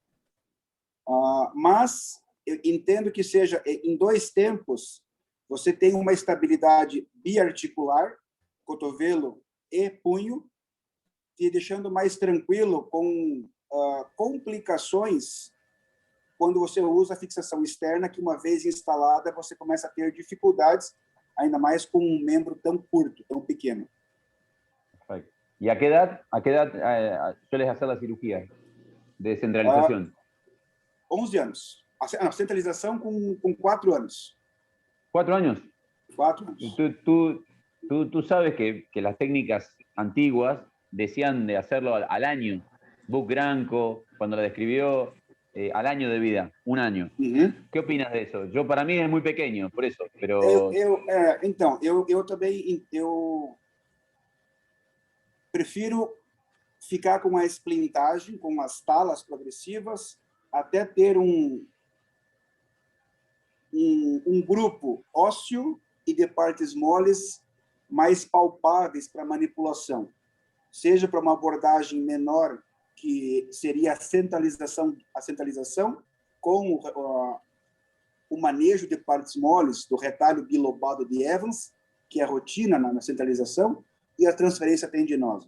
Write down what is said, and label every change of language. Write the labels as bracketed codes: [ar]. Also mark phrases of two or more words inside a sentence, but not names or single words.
[pt] Mas eu entendo que seja em 2 tempos, você tem uma estabilidade biarticular, cotovelo e punho, te deixando mais tranquilo com complicações quando você usa a fixação externa, que uma vez instalada, você começa a ter dificuldades, ainda mais com um membro tão curto, tão pequeno. [es] Perfecto. ¿Y a qué edad sueles hacer la cirugía de centralización? [pt] 11 anos. A centralização com 4 anos. [es] 4 años. [pt] 4 anos. [es] Tú sabes que las técnicas antiguas decían de hacerlo al año. Buck Granco, cuando la describió, al año de vida, 1 año. ¿Qué opinas de eso? Yo, para mí es muy pequeño, por eso, pero... [pt] Então, eu também prefiro ficar com a esplintagem, com as talas progressivas, até ter um grupo ósseo e de partes moles mais palpáveis para manipulação, seja para uma abordagem menor, que seria a centralização com o manejo de partes moles do retalho bilobado de Evans, que é a rotina na centralização, e a transferência tendinosa.